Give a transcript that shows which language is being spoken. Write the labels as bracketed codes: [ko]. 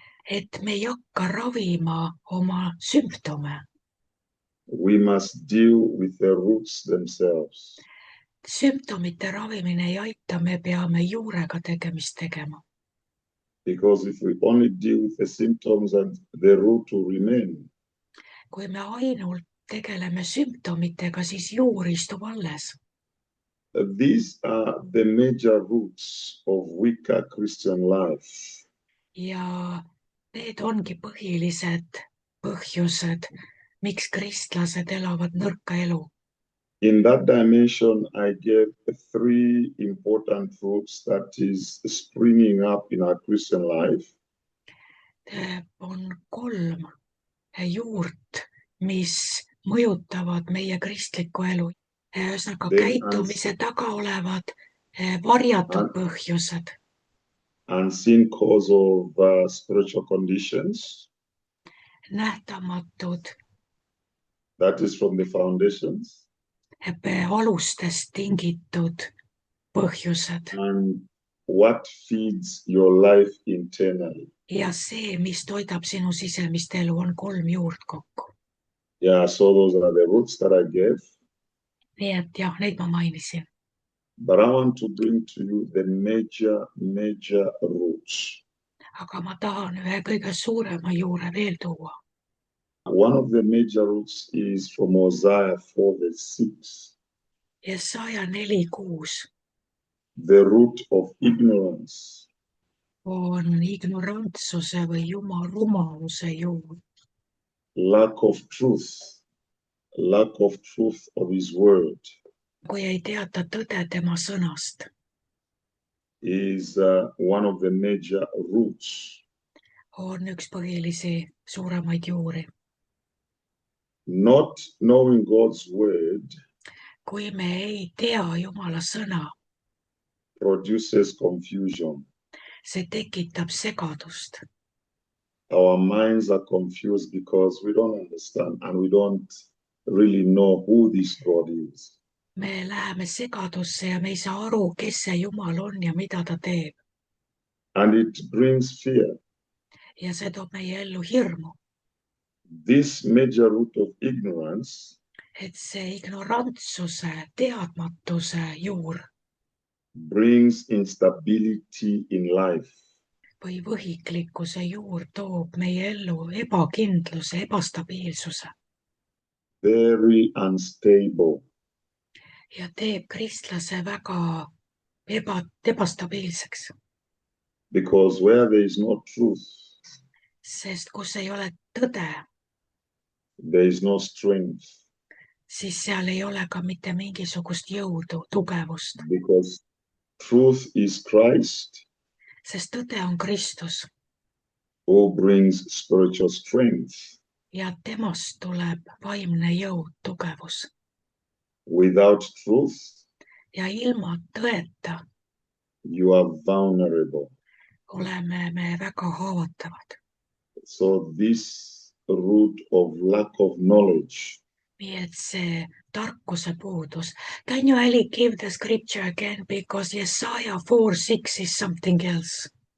[et] Et me ei hakka ravima oma sümptome. [en] We must deal with the roots themselves. [et] Sümptomite ravimine ei aita, me peame juurega tegemist tegema. [en] Because if we only deal with the symptoms and the root will remain. [et] Kui me ainult tegeleme sümptomitega, siis juur istub alles. [en] These are the major roots of weaker Christian life. [et] Ja need ongi põhilised põhjused, miks kristlased elavad nõrka elu. [en] In that dimension, I gave 3 important roots that is springing up in our Christian life. [et] On 3 juurt, mis mõjutavad meie kristlikku elu. Ühesõnaga käitumise taga olevad varjatud põhjused. [en] Unseen cause of spiritual conditions. [et] Nähtamatud. [en] That is from the foundations. [et] Alustest tingitud põhjused. [en] And what feeds your life internally. [et] Ja see, mis toidab sinu sisemist elu, on 3 juurt kokku. [en] Yeah, so those are the roots that I gave. [et] Nii et jah, neid ma mainisin. [en] But I want to bring to you the major roots. [et] Aga ma tahan ühe kõige suurema juure veel tuua. [en] One of the major roots is from Hosea 4:6. [et] Jesaja 4:6. [en] The root of ignorance. [et] On ignorantsuse või rumaluse juur. [en] Lack of truth of his word. [et] Kui ei teata tõde tema sõnast. [en] Is one of the major roots. [et] On üks põhilisi suuremaid juuri. [en] Not knowing God's word. [et] Kui me ei tea Jumala sõna. [en] Produces confusion. [et] See tekitab segadust. [en] Our minds are confused because we don't understand and we don't really know who this God is. [et] Me läheme segadusse ja me ei saa aru, kes see Jumal on ja mida ta teeb. [en] And it brings fear. [et] Ja see toob meie ellu hirmu. [en] This major root of ignorance. [et] Et see ignorantsuse, teadmatuse juur. [en] Brings instability in life. [et] Või võhiklikkuse juur toob meie ellu ebakindluse, ebastabiilsuse. [en] Very unstable. [et] Ja teeb kristlase väga ebastabiilseks. [en] Because where there is no truth. [et] Sest kus ei ole tõde. [en] There is no strength. [et] Siis seal ei ole ka mitte mingisugust jõudu, tugevust. [en] Because truth is Christ. [et] Sest tõde on Kristus. [en] Who brings spiritual strength. [et] Ja temast tuleb vaimne jõud, tugevus. [en] Without truth. [et] Ja ilma tõeta. [en] You are vulnerable. [et] Oleme me väga haavatavad. [en] So this root of lack of knowledge. [et] nii et see tarkuse puudus. [en] Can you Ali give the scripture again because Jesaja 4:6 is something else?